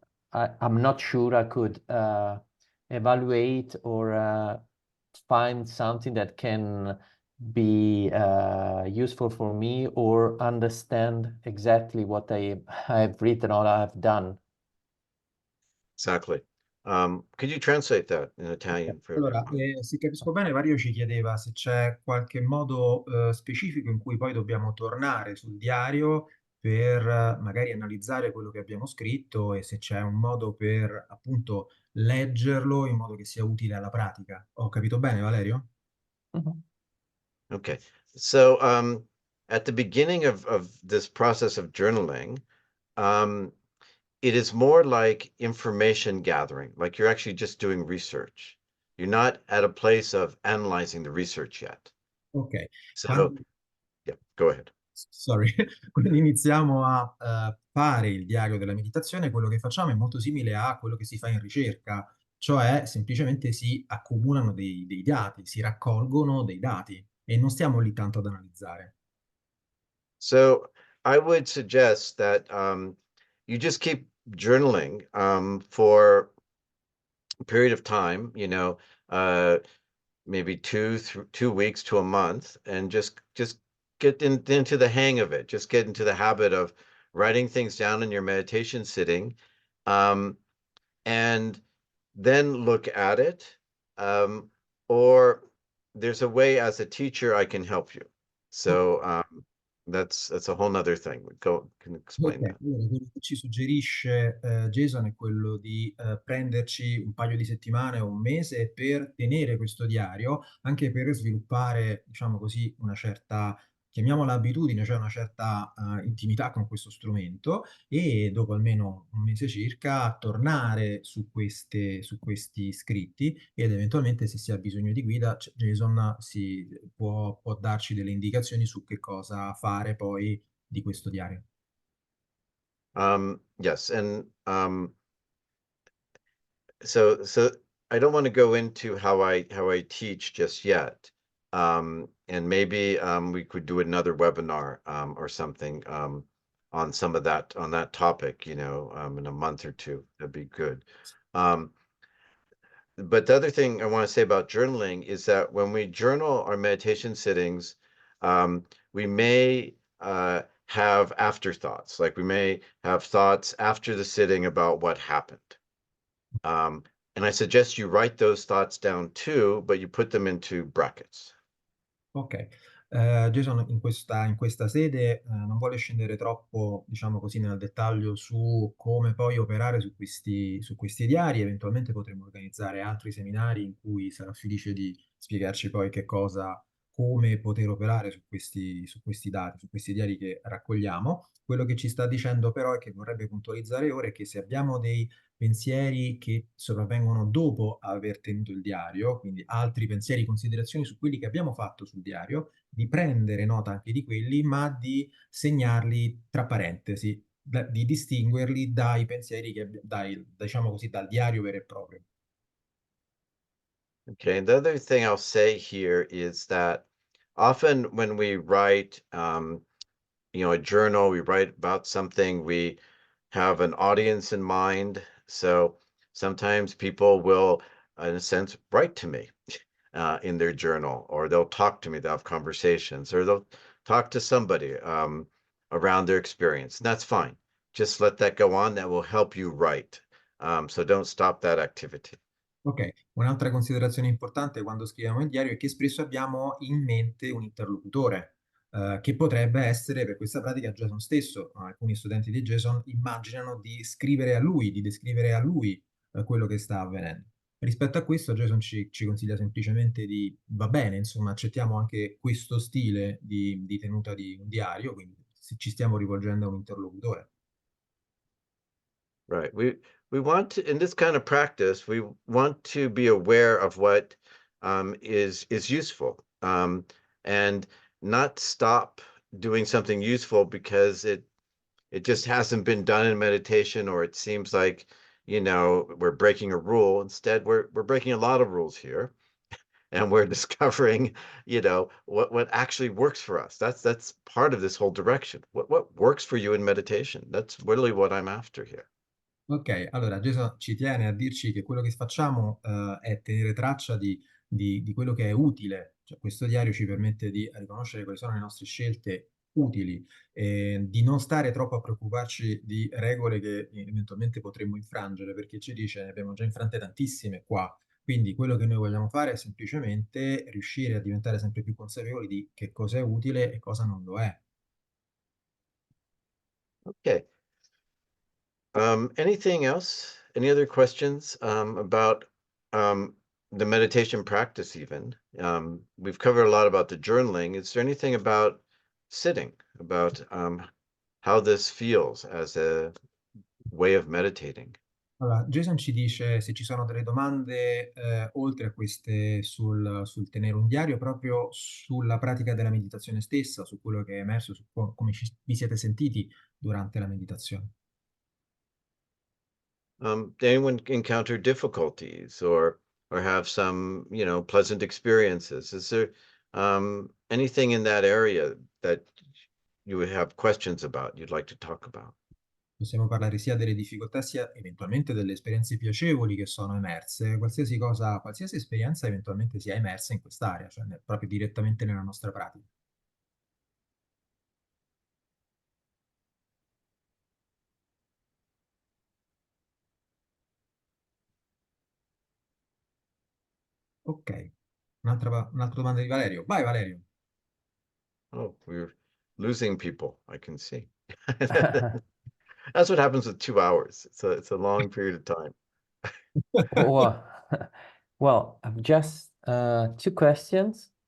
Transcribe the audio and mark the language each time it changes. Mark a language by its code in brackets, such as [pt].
[en] not sure I could evaluate or find something that can be useful for me or understand exactly what I've written or I've done. Exactly. Could you translate that in Italian for [it] Allora, [en] everyone? [it] se capisco bene, Vario ci chiedeva se c'è qualche modo specifico in cui poi dobbiamo tornare sul diario per magari analizzare quello che abbiamo scritto e se c'è un modo per appunto leggerlo in modo che sia utile alla pratica. Ho capito bene, Valerio? Mhm. [en] Okay. So at the beginning of this process of journaling, it is more like information gathering, like you're actually just doing research. You're not at a place of analyzing the research yet. Ok. So, yeah, go ahead. Sorry, [it] quando iniziamo a fare il diario della meditazione, quello che facciamo è molto simile a quello che si fa in ricerca, cioè semplicemente si accumulano dei dati, si raccolgono dei dati e non stiamo lì tanto ad analizzare. [en] So I would suggest that you just keep journaling for a period of time, maybe 2 weeks to a month, and just get into the hang of it. Just get into the habit of writing things down in your meditation sitting, and then look at it. Or there's a way as a teacher I can help you. So that's a whole nother thing. Can explain Ok, that. [it] allora quello che ci suggerisce Jason è quello di prenderci un paio di settimane o un mese per tenere questo diario, anche per sviluppare, diciamo così, una certa, chiamiamola abitudine, cioè una certa intimità con questo strumento e dopo almeno un mese circa tornare su questi scritti ed eventualmente se si ha bisogno di guida, Jason può darci delle indicazioni su che cosa fare poi di questo diario. [en] Yes, and so I don't want to go into how I teach just yet. And maybe we could do another webinar or something on some of that on that topic, in a month or two. That'd be good. But the other thing I want to say about journaling is that when we journal our meditation sittings, we may have afterthoughts. Like we may have thoughts after the sitting about what happened. And I suggest you write those thoughts down too, but you put them into brackets. [it] Ok, Jason in questa sede non vuole scendere troppo, diciamo così, nel dettaglio su come poi operare su questi diari, eventualmente potremo organizzare altri seminari in cui sarà felice di spiegarci poi che cosa come poter operare su questi dati, su questi diari che raccogliamo. Quello che ci sta dicendo però e che vorrebbe puntualizzare ora è che se abbiamo dei pensieri che sopravvengono dopo aver tenuto il diario, quindi altri pensieri, considerazioni su quelli che abbiamo fatto sul diario, di prendere nota anche di quelli, ma di segnarli tra parentesi, di distinguerli dai pensieri diciamo così, dal diario vero e proprio. [en] Okay, and the other thing I'll say here is that often when we write, a journal, we write about something, we have an audience in mind. So sometimes people will, in a sense, write to me in their journal, or they'll talk to me, they'll have conversations, or they'll talk to somebody around their experience. And that's fine. Just let that go on. That will help you write. So don't stop that activity. [it] Ok, un'altra considerazione importante quando scriviamo il diario è che spesso abbiamo in mente un interlocutore, che potrebbe essere per questa pratica Jason stesso. Alcuni studenti di Jason immaginano di scrivere a lui, di descrivere a lui, quello che sta avvenendo. Rispetto a questo, Jason ci consiglia semplicemente di, va bene, insomma, accettiamo anche questo stile di tenuta di un diario, quindi se ci stiamo rivolgendo a un interlocutore. [en] Right. We want to, in this kind of practice, we want to be aware of what is useful, and not stop doing something useful because it just hasn't been done in meditation, or it seems like, we're breaking a rule. Instead, we're breaking a lot of rules here, and we're discovering, what actually works for us. That's part of this whole direction. What works for you in meditation? That's really what I'm after here. [it] Ok, allora Jason ci tiene a dirci che quello che facciamo è tenere traccia di quello che è utile, cioè questo diario ci permette di riconoscere quali sono le nostre scelte utili, di non stare troppo a preoccuparci di regole che eventualmente potremmo infrangere, perché ci dice ne abbiamo già infrante tantissime qua, quindi quello che noi vogliamo fare è semplicemente riuscire a diventare sempre più consapevoli di che cosa è utile e cosa non lo è. [en] Okay. Anything else? Any other questions about the meditation practice even? We've covered a lot about the journaling. Is there anything about sitting, about how this feels as a way of meditating? [it] Allora, Jason ci dice se ci sono delle domande oltre a queste sul tenere un diario, proprio sulla pratica della meditazione stessa, su quello che è emerso, su come vi siete sentiti durante la meditazione. [en] Did anyone encounter difficulties or have some, pleasant experiences? Is there anything in that area that you would have questions about, you'd like to talk about? [it] Possiamo parlare sia delle difficoltà sia eventualmente delle esperienze piacevoli che sono emerse, qualsiasi cosa, qualsiasi esperienza eventualmente sia emersa in quest'area, cioè proprio direttamente nella nostra pratica. Ok, un'altra domanda di Valerio. Vai Valerio. [en] Oh, we're losing people, I can see. That's what happens with 2 hours. It's a long period of time. Well, well, I've just two questions.